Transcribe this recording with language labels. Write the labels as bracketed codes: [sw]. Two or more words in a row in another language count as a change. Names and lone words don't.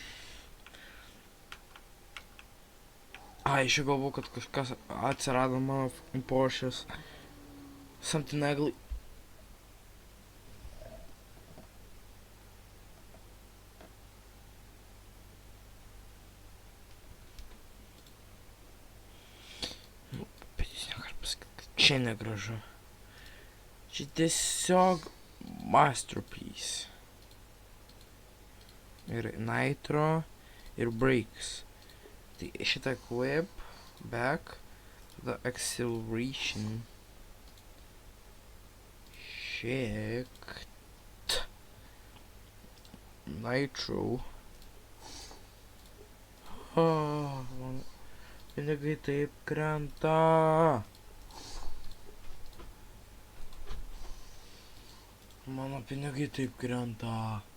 [lt] Iš jų galvoju, kad kažkas atsirado mano Porsche's. [en] Something ugly. [lt] Čia negražu. Čia tiesiog masterpiece. Ir nitro, ir brakes. Tai šitą [en] clip, back, the acceleration. Shift. Nitro. [lt] Man pinigai taip krenta. Mano pinigai taip krenta.